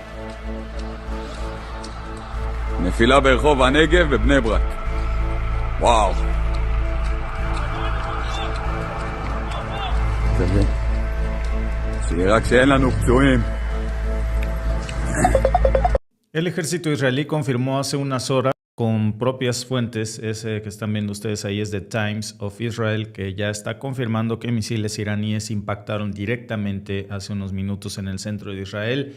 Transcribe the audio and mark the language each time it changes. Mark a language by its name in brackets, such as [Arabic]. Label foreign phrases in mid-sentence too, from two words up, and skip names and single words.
[Hebrew] נפילה ברחוב הנגב בבני ברק. וואו. שיהיה רק שאין לנו פצועים. [Spanish] El ejército israelí confirmó hace unas horas con propias fuentes, ese que están viendo ustedes ahí es The Times of Israel, que ya está confirmando que misiles iraníes impactaron directamente hace unos minutos en el centro de Israel.